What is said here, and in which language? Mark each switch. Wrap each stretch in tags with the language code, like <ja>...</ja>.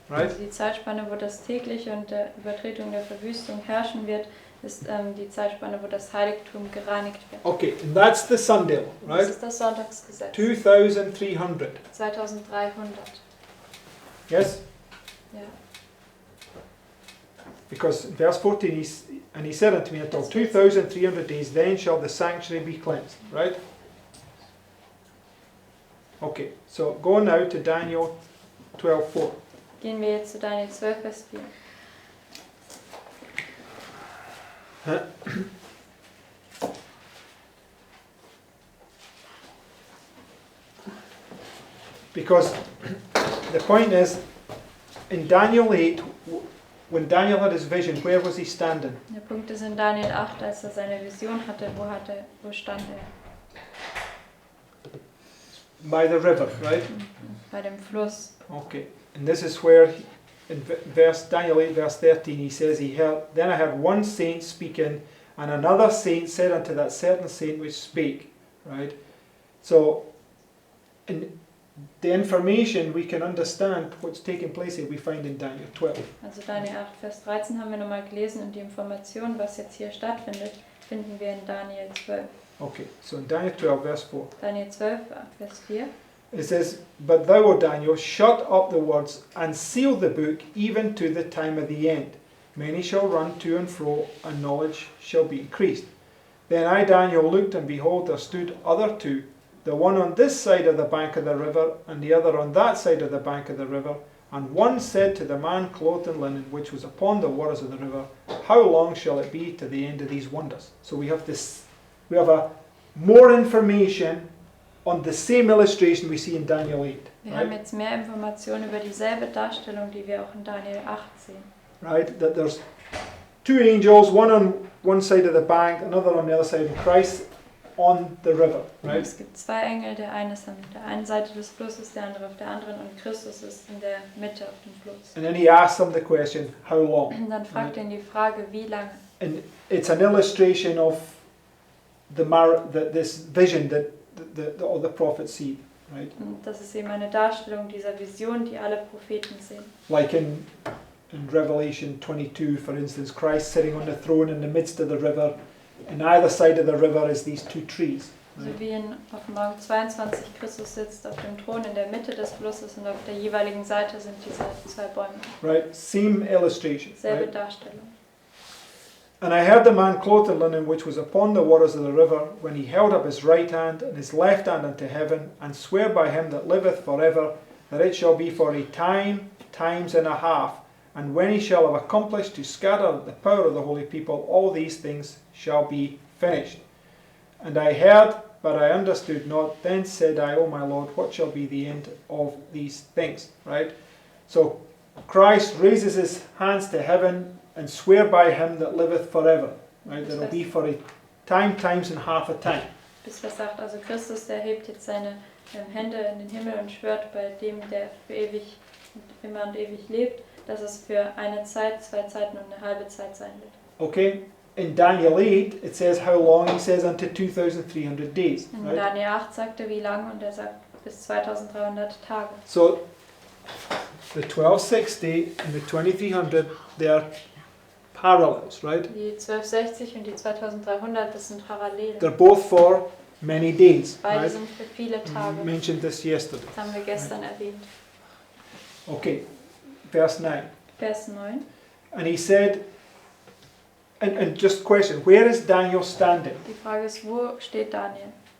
<en>Right?</en> <de>Also die Zeitspanne, wo das tägliche und der Übertretung der Verwüstung herrschen wird, ist die Zeitspanne, wo das Heiligtum gereinigt wird.</de> <en>Okay, and that's the Sunday,</en> <de>Das</de> <en>right?</en> <de>ist das Sonntagsgesetz.</de> <en>2,300.</en> <de>2300.</de> <en>Yes?</en> <de>Ja.</de> <en>Because in verse 14, and he said unto me, until 2,300 days, then shall the sanctuary be cleansed. Right? Okay, so go now to Daniel 12:4.</en> <de>Gehen wir jetzt zu Daniel 12, Vers 4.</de> <en>Because the point is, in Daniel 8, when Daniel had his vision, where was he standing?</en> <de>Der Punkt ist in Daniel 8, als er seine Vision hatte, wo stand er?</de> <en>By the river, right?</en> <de>Bei dem Fluss.</de> <en>Okay, and this is where, in Daniel 8, verse 13, he says, Then I heard one saint speaking, and another saint said unto that certain saint which spake, right? So, in the information we can understand what's taking place here, we find in Daniel 12.</en> <de>Also Daniel 8, Vers 13 haben wir nochmal gelesen und die Information, was jetzt hier stattfindet, finden wir in Daniel 12.</de> <en>Okay, so in Daniel 12, verse 4.</en> <de>Daniel 12, Vers 4.</de> <en>It says, But thou, O Daniel, shut up the words and seal the book even to the time of the end. Many shall run to and fro, and knowledge shall be increased. Then I, Daniel, looked, and behold, there stood other two, the one on this side of the bank of the river, and the other on that side of the bank of the river. And one said to the man clothed in linen, which was upon the waters of the river, How long shall it be to the end of these wonders? So we have more information on the same illustration we see in Daniel 8.</en> <de>Wir haben jetzt mehr Informationen über dieselbe Darstellung, die wir auch in Daniel 8 sehen.</de> <en>Right? That there's two angels, one on one side of the bank, another on the other side, and Christ on the river. Right?</en> <de>Es gibt zwei Engel, der eine ist an der einen Seite des Flusses, der andere auf der anderen und Christus ist in der Mitte auf dem Fluss.</de> <en>And then he asks them the question, how long?</en> <de>Und dann fragt er ihn die Frage, wie lange?</de> <en>And it's an illustration of this vision that all the prophets see. Right?</en> <de>Und das ist eben eine Darstellung dieser Vision, die alle Propheten sehen.</de> <en>Like in Revelation 22, for instance, Christ sitting on the throne in the midst of the river. And either side of the river is these two trees.</en> <de>So wie in Offenbarung 22 Christus sitzt auf dem Thron in der Mitte des Flusses und auf der jeweiligen Seite sind diese zwei Bäume.</de> <en>Right? Same illustration.</en> <de>Selbe</de> <en>Right?</en> <de>Darstellung.</de> <en>And I heard the man clothed in linen which was upon the waters of the river, when he held up his right hand and his left hand unto heaven, and swear by him that liveth forever, that it shall be for a time, times and a half, and when he shall have accomplished to scatter the power of the holy people, all these things shall be finished. And I heard, but I understood not. Then said I, O my Lord, what shall be the end of these things? Right? So Christ raises his hands to heaven and swear by him that liveth forever. Right? That will be for a time, times and half a time.</en> <de>Bis Vers 8, also Christus, der hebt jetzt seine Hände in den Himmel und schwört bei dem, der für ewig, immer und ewig lebt, dass es für eine Zeit, zwei Zeiten und eine halbe Zeit sein wird.</de> <en>Okay? In Daniel 8, it says how long. He says unto 2,300 days.</en> <de>In</de> <en>Right?</en> <de>Daniel 8 sagt er wie lang und er sagt bis 2300 Tage.</de> <en>So the 1260 and the 2300, they are parallels, right?</en> <de>Die 1260 und die 2300, das sind Parallelen.</de> <en>They're both for many days.</en> <de>Beide</de> <en>Right?</en> <de>sind für viele</de> <en>We</en> <de>Tage.</de> <en>mentioned this yesterday.</en> <de>Das haben wir gestern erwähnt.</de> <en>Okay, verse 9.</en> <de>Vers 9.</de> <en>And he said, and just question, where is Daniel standing?</en> <de>Die Frage ist, wo steht Daniel?</de>